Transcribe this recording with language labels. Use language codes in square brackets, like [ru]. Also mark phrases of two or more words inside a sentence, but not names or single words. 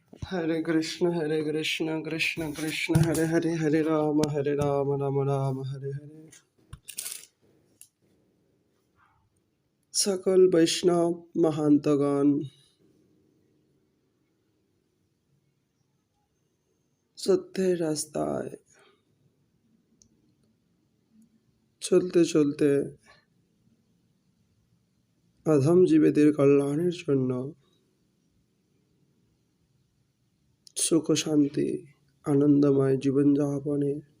[sa] Hare Krishna Krishna Krishna Hare Hare Hare Rama Rama Rama Hare Hare। [bn] সকল বৈষ্ণব মহান্তগণ, সত্যের রাস্তায় চলতে চলতে অধম জীবেদের কল্যাণের জন্য, সুখ শান্তি আনন্দময় জীবনযাপনের